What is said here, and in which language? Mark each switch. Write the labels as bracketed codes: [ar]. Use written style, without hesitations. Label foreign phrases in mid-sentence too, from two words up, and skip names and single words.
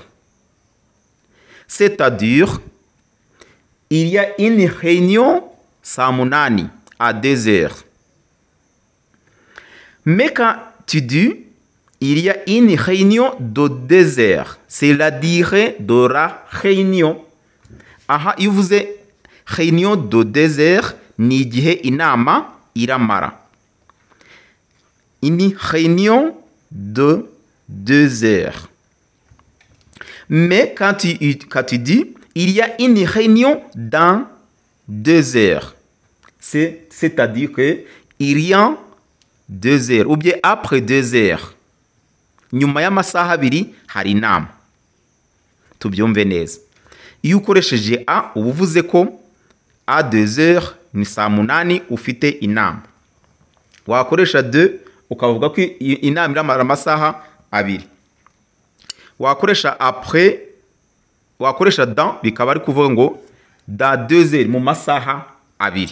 [fr] C'est-à-dire, il y a une réunion samunani à 2 heures. Mais quand tu dis, il y a une réunion de 2 heures, c'est la durée de la réunion. [rw] Iyo uvuze [fr] réunion de 2 heures, [rw] ni igihe inama iramara. [fr] Une réunion de 2 heures. Mais quand tu dis, il y a une réunion dans 2 heures, c'est-à-dire que il y a 2 heures, ou bien après 2 heures. [rw] Nyuma y'amasaha abiri hari inama. Tubyumve neza. Iyo ukoresheje a, uba uvuze ko [fr] a 2 heures [rw] ni saa munani ufite inama. Wakoresha 2 ukavuga ko inama iramara amasaha abiri. Wakoresha après, wakoresha dans, bikaba ari kuvuga ngo [fr] da 2 heures [rw] mu masaha abiri.